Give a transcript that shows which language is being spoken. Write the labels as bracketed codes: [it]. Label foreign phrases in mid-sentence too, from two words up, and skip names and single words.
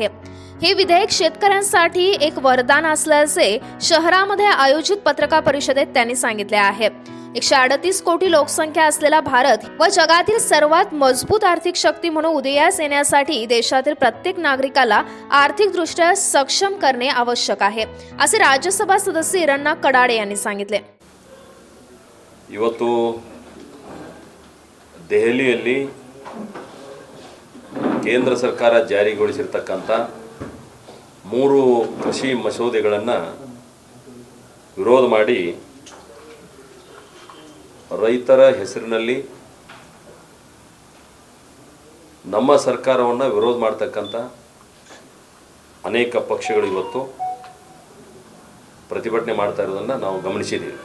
[mr] हे विधेयक शेतकऱ्यांसाठी एक वरदान असल्याचे शहरामध्ये आयोजित पत्रकार परिषदेत त्यांनी सांगितले आहे। 138 कोटी लोकसंख्या असलेला भारत व जगातील सर्वात मजबूत आर्थिक शक्ती म्हणून उदयास येण्यासाठी देशातील प्रत्येक नागरिकाला आर्थिकदृष्ट्या सक्षम करणे आवश्यक आहे असे राज्यसभा सदस्य रन्ना कडाडे यांनी सांगितले। [kn] ಇವತ್ತು ದೆಹಲಿಯಲ್ಲಿ ಕೇಂದ್ರ ಸರ್ಕಾರ ಜಾರಿಗೊಳಿಸಿರತಕ್ಕಂತ 3 ಕೃಷಿ ಮಸೂದೆಗಳನ್ನು ವಿರೋಧ ಮಾಡಿ ರೈತರ ಹೆಸರಿನಲ್ಲಿ ನಮ್ಮ ಸರ್ಕಾರವನ್ನು ವಿರೋಧ ಮಾಡತಕ್ಕಂತ ಅನೇಕ ಪಕ್ಷಗಳು ಇವತ್ತು ಪ್ರತಿಭಟನೆ ಮಾಡ್ತಾ ಇರೋದನ್ನು ನಾವು ಗಮನಿಸಿದ್ದೀವಿ।